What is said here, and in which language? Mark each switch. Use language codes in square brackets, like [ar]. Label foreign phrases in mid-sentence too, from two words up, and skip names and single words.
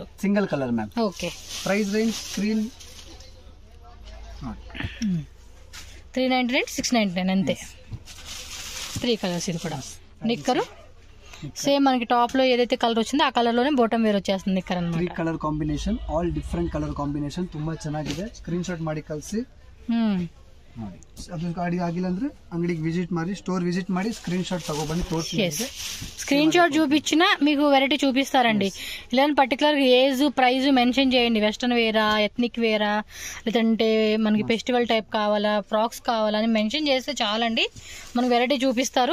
[en] Single colour ma'am. Okay. Price range screen [te] 399 699 అంతే. 3 కలర్స్. ఇది కూడా నిక్కరు సేమ్ మనకి టాప్ లో ఏదైతే కలర్ వచ్చిందో ఆ కలర్ లోనే [en] bottom wear [te] వచ్చేస్తుంది నిక్కర్ అన్నమాట. [en] 3 color combination. All different colour combination. [kn] ತುಂಬಾ ಚೆನ್ನಾಗಿದೆ. [en] screenshot [kn] ಮಾಡಿ ಕಳಿಸಿ. ಅದು ಗಾಡಿ ಆಗಿಲ್ಲ ಅಂದ್ರೆ అంగడికి విజిట్ ಮಾಡಿ, [en] store visit [kn] ಮಾಡಿ [en] screenshot [kn] ತಗೊಂಬನಿ ತೋರ್ಸಿ [en] screenshot [te] చూపించినా మీకు వెరైటీ చూపిస్తారండి. ఇలా [en] particular age, [te] ప్రైజ్ [en] mention cheyandi. [te] వెస్టర్న్ వేరా, ఎథ్నిక్ వేరా, లేదంటే మనకి [en] festival type [te] కావాలా, ఫ్రాక్స్ కావాలా అని మెన్షన్ చేస్తే చాలండి, మనకి వెరైటీ చూపిస్తారు.